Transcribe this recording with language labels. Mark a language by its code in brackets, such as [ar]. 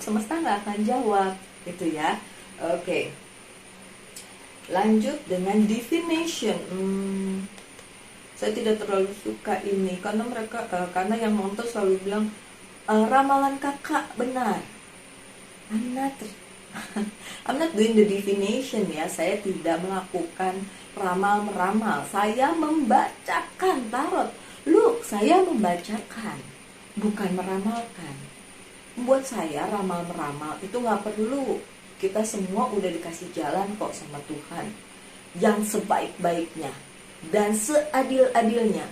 [id] Semesta nggak akan jawab gitu ya. Oke. Lanjut dengan divination. Saya tidak terlalu suka ini karena karena yang nonton selalu bilang ramalan kakak benar. [en] I'm not doing the divination ya. [id] Saya tidak melakukan ramal-meramal. Saya membacakan tarot. Look, saya membacakan, bukan meramalkan. Buat saya ramal-meramal itu gak perlu. Kita semua udah dikasih jalan kok sama Tuhan, yang sebaik-baiknya dan seadil-adilnya.